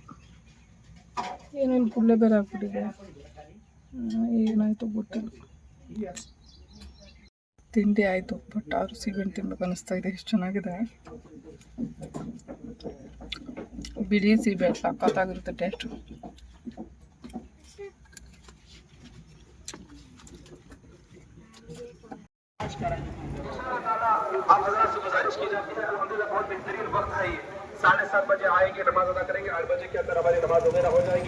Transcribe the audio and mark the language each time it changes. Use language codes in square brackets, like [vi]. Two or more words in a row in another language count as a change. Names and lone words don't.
[kn] ಏನೇನು ಪುಳ್ಳೆ ಬೇರೆ ಆಗ್ಬಿಟ್ಟಿದೆ, ಏನಾಯಿತು ಗೊತ್ತಿಲ್ಲ. ತಿಂಡಿ ಆಯಿತು, ಬಟ್ ಆದ್ರೂ ಸೀಬೆಹಣ್ಣು ತಿನ್ಬೇಕು ಅನ್ನಿಸ್ತಾ ಇದೆ. ಎಷ್ಟು ಚೆನ್ನಾಗಿದೆ. ಬಿಳಿ ಸೀಬೆಹಣ್ಣು ಸಖತ್ತಾಗಿರುತ್ತೆ ಟೇಸ್ಟು. [hi] आप हजरात से गुजारिश की जाती है, अल्हम्दुलिल्लाह बहुत बेहतरीन वक्त है ये। 7:30 बजे आएंगे, नमाज अदा करेंगे, 8 बजे के अंदर हमारी नमाज वगैरह हो जाएगी।